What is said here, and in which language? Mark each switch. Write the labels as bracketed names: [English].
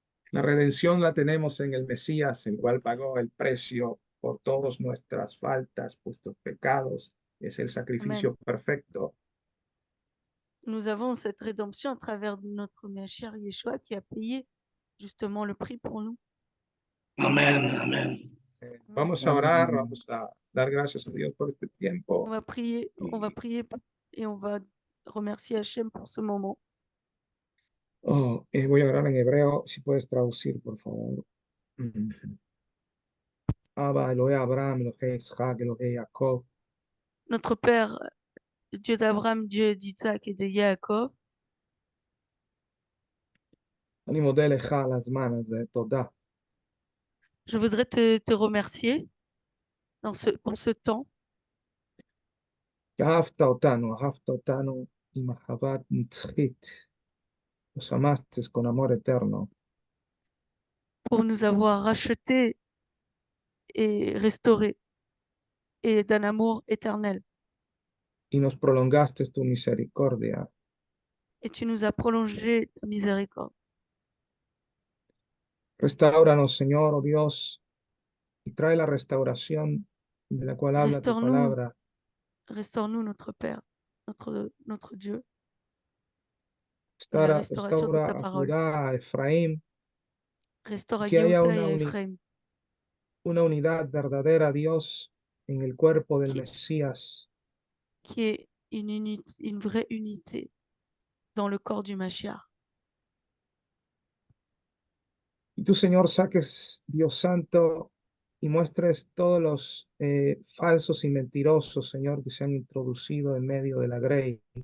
[Spanish] La redención la tenemos en el Mesías, el cual pagó el precio por todas nuestras faltas, nuestros pecados. Es el sacrificio perfecto. [French] Nous avons cette rédemption à travers notre Mashiach Yeshua qui a payé justement le prix pour nous. Amen, amen. [Spanish] Vamos a orar, vamos a dar gracias a Dios por este tiempo. [French] On va prier et on va remercier Hachem pour ce moment. [Spanish] Voy a orar en hebreo, si puedes traducir, por favor. [Hebrew] Abba, Elohe Abraham, Elohe Isaac, Elohe Jacob. [French] Notre Père, Dieu d'Abraham, Dieu d'Isaac et de Jacob, [Hebrew] אני מודה לך על הזמן הזה, תודה. [French] je voudrais te remercier pour ce temps [Hebrew] אהבת אותנו עם אהבת נצחית. [Spanish] Nos amaste con amor eterno. [French] pour nous avoir rachetés et restaurés et d'un amour éternel. [Spanish] Y nos prolongaste tu misericordia. [French] Et tu nous as prolongé ta miséricorde. [Spanish] Restauranos, Señor, oh Dios, y trae la restauración de la cual habla tu palabra. [French] Restaure-nous, notre Père, notre Dieu. [Spanish] Restaura a Judá, a Efraín. [French] Restaure à [Spanish] Que haya [French] Yehuda et à Ephraim. [Spanish] Una unidad verdadera, Dios, en el cuerpo del Mesías. [French] Qui est une vraie unité dans le corps du Mashiach. [Spanish] Y tú, Señor, saques, Dios Santo, y muestres todos los falsos y mentirosos, Señor, que se han introducido en medio de la grey.